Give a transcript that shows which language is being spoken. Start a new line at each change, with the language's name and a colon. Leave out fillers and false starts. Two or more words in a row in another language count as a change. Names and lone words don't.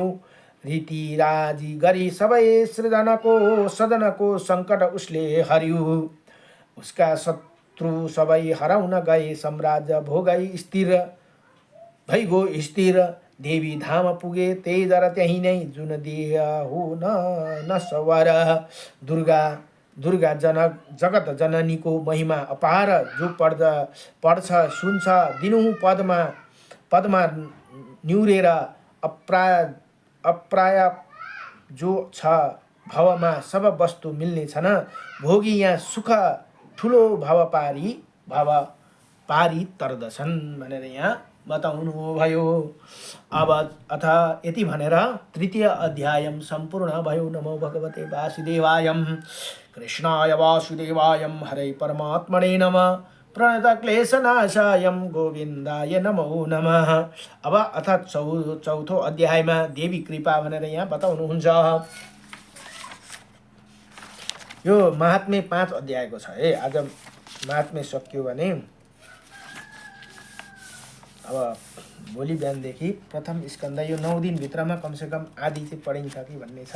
Nepali: रीतिराजी गरी सबै सदनको सङ्कट उसले हर्यो। उसका शत्रु सबै हराउन गए साम्राज्य भोगै स्थिर भइगो स्थिर। देवी धाम पुगे तेज र त्यही नै जुन देह हो न सवर। दुर्गा जगत जननीको महिमा अपार जो पढ्छ सुन्छ दिनहुँ पदमा न्युरेर अप्राय जो छ भवमा सब वस्तु मिल्ने छन्। भोगी यहाँ सुख ठुलो भव पारी तर्दछन् भनेर यहाँ बताउनु भयो। अब अथ यति भनेर तृतीय अध्याय सम्पूर्ण भयो।
Sanskrit: नमो भगवते वासुदेवाय कृष्णाय वासुदेवाय हरे परमात्मने नमः। प्रणतक्लेशनाशाय गोविन्दाय नमो नमः।
Nepali: अब अथ चौथो अध्यायमा देवी कृपा भनेर यहाँ बताउनुहुन्छ। यो महात्म्य 5 अध्यायको छ है। आज महात्म्य सकियो भने अब भोलि बिहानदेखि प्रथम स्कन्द यो 9 दिनभित्रमा कमसेकम आदि चाहिँ पढिन्छ कि भन्ने छ।